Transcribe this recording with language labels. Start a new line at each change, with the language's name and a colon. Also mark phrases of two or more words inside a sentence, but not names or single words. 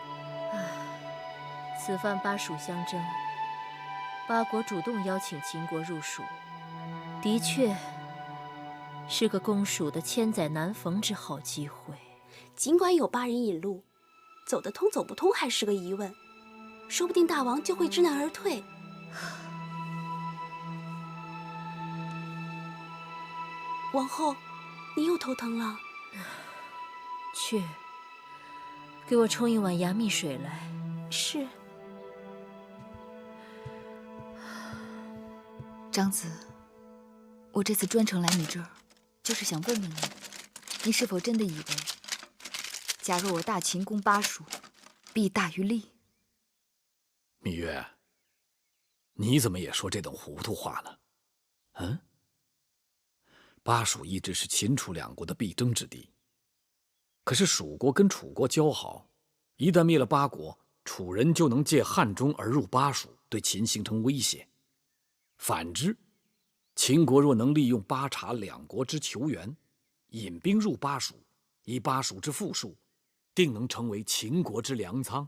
Chinese: 此番巴蜀相爭，巴國主動邀請秦國入蜀，的確是個攻蜀的千載難逢之好機會。儘管有巴人引路，走得通走不通還是個疑問，說不定大王就會知難而退。王后，你又頭疼了？去，给我冲一碗牙蜜水来。是。长子，我这次专程来你這兒，就是想問問你，你是否真的以為，假若我大秦攻巴蜀，弊大於利？羋月，你怎麼也說這種糊塗話呢？嗯？巴蜀一直是秦楚兩國的必爭之地，可是蜀國跟楚國交好，一旦滅了巴國，楚人就能借漢中而入巴蜀，對秦形成威脅。反之，秦國若能利用巴察兩國之求援，引兵入巴蜀，以巴蜀之富庶，定能成為秦國之糧倉。